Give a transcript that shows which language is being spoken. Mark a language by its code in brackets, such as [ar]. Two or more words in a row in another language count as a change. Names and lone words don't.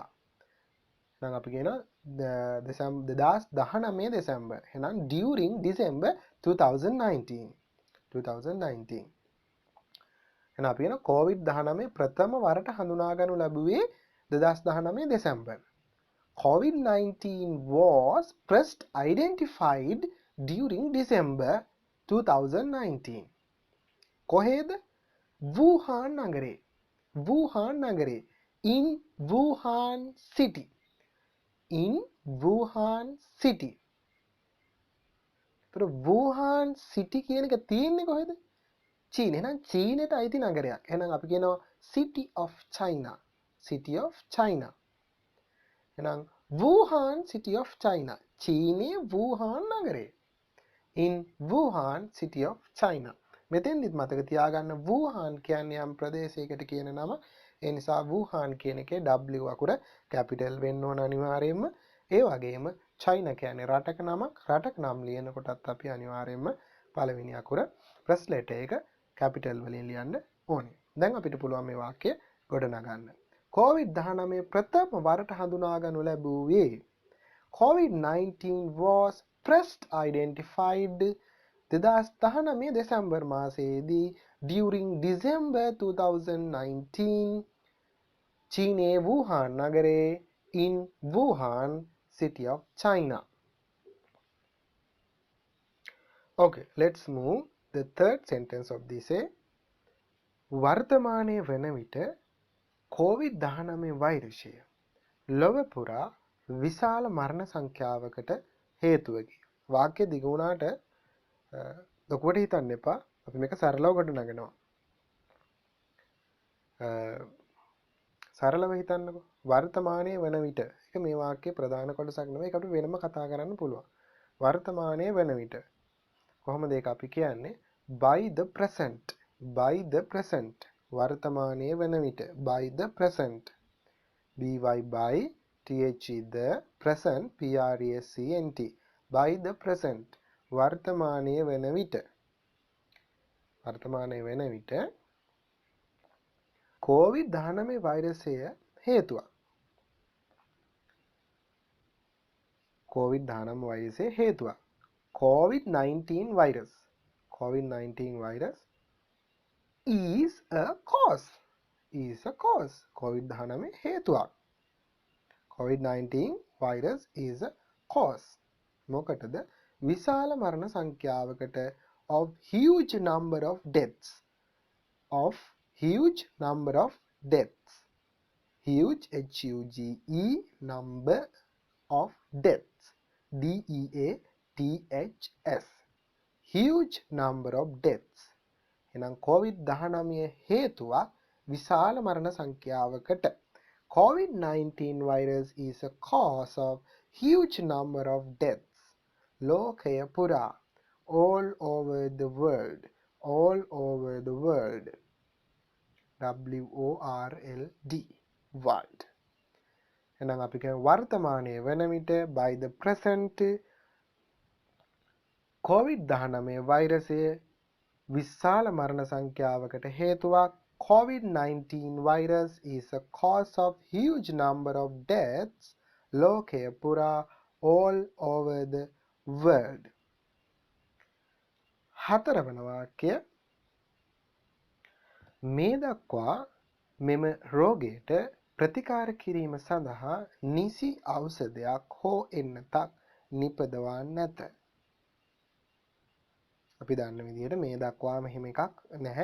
[si] එහෙනම් අපි කියනවා 2019 දෙසැම්බර්. [en] එහෙනම් during December 2019. 2019. [si] එහෙනම් අපි කියනවා COVID-19 ප්‍රථම වරට හඳුනා ගනු ලැබුවේ 2019 දෙසැම්බර්. [en] COVID-19 was first identified during December 2019. [si] කොහේද? වූහාන් නගරේ. වූහාන් නගරේ. [en] in Wuhan city. in Wuhan city. [si] ඒතර වූහාන් සිටි කියන එක තියෙන්නේ කොහෙද? චීන. එහෙනම් චීනයට අයිති නගරයක්. එහෙනම් අපි කියනවා [en] city of China. city of China. එහෙනම් Wuhan city of China. [si] චීනයේ වූහාන් නගරේ. [en] in Wuhan city of China. [si] මෙතෙන්දිත් මතක තියාගන්න වූහාන් කියන්නේ යම් ප්‍රදේශයකට කියන නම. ඒ නිසා වූහාන් කියන එකේ W අකුර කැපිටල් වෙන්න ඕන අනිවාර්යයෙන්ම. ඒ වගේම චයිනා කියන්නේ රටක නමක්. රටක නම් ලියනකොටත් අපි අනිවාර්යයෙන්ම පළවෙනි අකුර [en] first letter [si] එක කැපිටල් වලින් ලියන්න ඕනේ. දැන් අපිට පුළුවන් මේ වාක්‍ය ගොඩනගන්න. COVID-19 ප්‍රථම වරට හඳුනාගනු ලැබුවේ [en] COVID-19 was first identified [si] 2019 දෙසැම්බර් මාසයේදී [en] during December 2019 [si] චීනයේ වූහාන් නගරේ [en] in Wuhan city of China. Okay, let's move the third sentence of this. [si] වර්තමානයේ වන විට COVID-19 වෛරසය ලොව පුරා විශාල මරණ සංඛ්‍යාවකට හේතුවකි. වාක්‍ය දිග වුණාට ලොකුවට හිතන්න එපා. අපි මේක සරලව ගොඩනගනවා. සරලව හිතන්නකෝ. වර්තමානයේ වන විට. ඒක මේ වාක්‍යයේ ප්‍රධාන කොටසක් නෙවෙයි. ඒක අපිට වෙනම කතා කරන්න පුළුවන්. වර්තමානයේ වන විට. කොහොමද ඒක අපි කියන්නේ? [en] by the present. by the present. වර්තමානයේ වන විට. by the present. by the present present by the present. [si] වර්තමානයේ වන විට. වර්තමානයේ වන විට COVID-19 වෛරසය හේතුවක්. COVID-19 වෛරසය හේතුවක්. [en] COVID-19 virus. COVID-19 virus is a cause. is a cause. COVID-19 හේතුවක්. COVID-19 virus is a cause. [si] මොකටද? විශාල මරණ සංඛ්‍යාවකට [en] of huge number of deaths. of huge number of deaths. huge H-U-G-E number of deaths. D-E-A-T-H-S. huge number of deaths. [si] එහෙනම් COVID-19 හේතුවක් විශාල මරණ සංඛ්‍යාවකට. [en] COVID-19 virus is a cause of huge number of deaths. [si] ලෝකය පුරා. [en] all over the world. all over the world. W-O-R-L-D. world. [si] එහෙනම් අපි කියන වර්තමානයේ වන විට [en] by the present [si] COVID-19 වෛරසය විශාල මරණ සංඛ්‍යාවකට හේතුවක්. [en] COVID-19 virus is a cause of huge number of deaths. [si] ලෝකය පුරා [en] all over the world. [si] හතරවන වාක්‍ය මේ දක්වා මෙම රෝගයට ප්‍රතිකාර කිරීම සඳහා නිසි ඖෂධයක් හෝ එන්නතක් නිපදවා නැත. අපි දන්න විදිහට මේ දක්වාම එහෙම එකක් නැහැ.